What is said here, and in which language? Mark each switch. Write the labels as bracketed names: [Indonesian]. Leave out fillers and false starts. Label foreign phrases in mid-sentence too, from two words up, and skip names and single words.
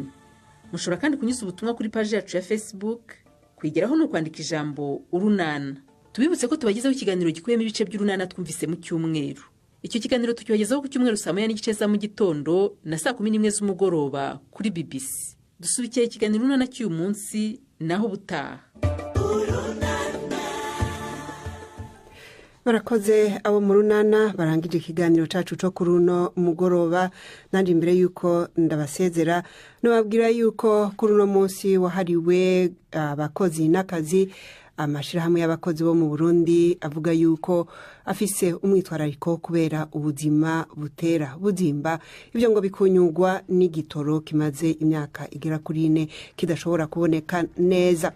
[Kinyarwanda] Mushobora kandi kunyuza ubutumwa kuri page yacu ya Facebook. Kwigeraho no kwandika ijambo Urunana. Tubibutse ko tubagezaho ikiganiro gikuyemo ibice by'Urunana twumvise mu cyumweru. Icyo kiganiro tukibagezaho ku cyumweru saa 9:30 za mu gitondo na saa 11 z'umugoroba kuri BBC. Dusubikiye ikiganiro Urunana cy'uyu munsi naho butaha. [Rundi] Barakoze abo mu Runana barangije ikiganiro cacu cyo kuri uno mugoroba. Nandi mbere yuko ndabasezera nobabwira yuko kuri uno munsi wahariwe abakozi n'akazi, amashirahamwe y'abakozi bo mu Burundi avuga yuko afise umwitwarariko kubera ubuzima butera buzimba ibyo ngo bikunyugwa n'igitoro kimaze imyaka igera kuri 4 kidashobora kuboneka neza.